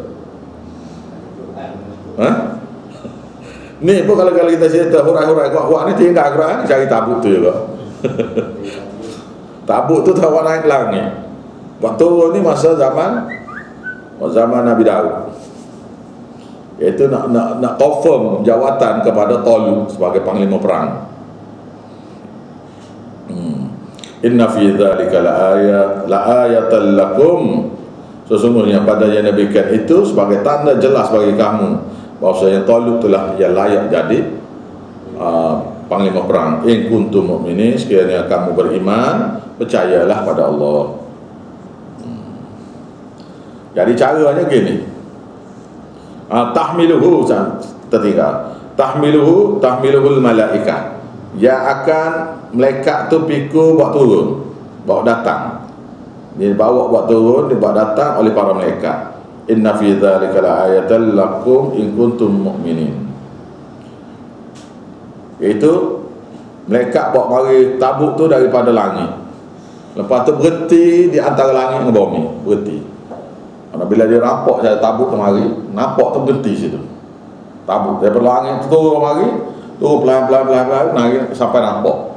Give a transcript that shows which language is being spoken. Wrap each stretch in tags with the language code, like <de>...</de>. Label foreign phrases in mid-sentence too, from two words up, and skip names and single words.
<ms>Ni pun kalau kita cerita hurai-hurai kuat-kuat ni tinggal Quran ni cari tabut tu juga. Tabut tu tahu naik langit. Waktu ni masa zaman Nabi Daud. Iaitu nak confirm jawatan kepada Talut sebagai panglima perang.</ms> <ar>Inna fi dzalika laayatan lakum,</ar> <ms>sesungguhnya pada yang demikian itu sebagai tanda jelas bagi kamu bahwasanya Talut telah yang layak jadi panglima perang.</ms> <ar>In kuntum mu'minin,</ar> <ms>sekiranya kamu beriman, percayalah pada Allah. Jadi caranya gini. Tahmiluhu tertinggal.</ms> <ar>Tahmiluhul malaikah,</ar> <ms>yang akan malaikat tu pikul buat turun, bawa datang. Dia bawa buat turun, dia bawa datang oleh para malaikat.</ms> <ar>Inna fi dzalika laayatan lakum in kuntum mu'minin.</ar> <ms>Itu malaikat bawa mari tabut tu daripada langit. Lepas tu berhenti di antara langit dengan bumi, berhenti. Bila dia nampak saya tabut kemari, nampak tu berhenti situ. Tabut daripada langit turun kemari, turun pelan-pelan naik sampai nampak.</ms>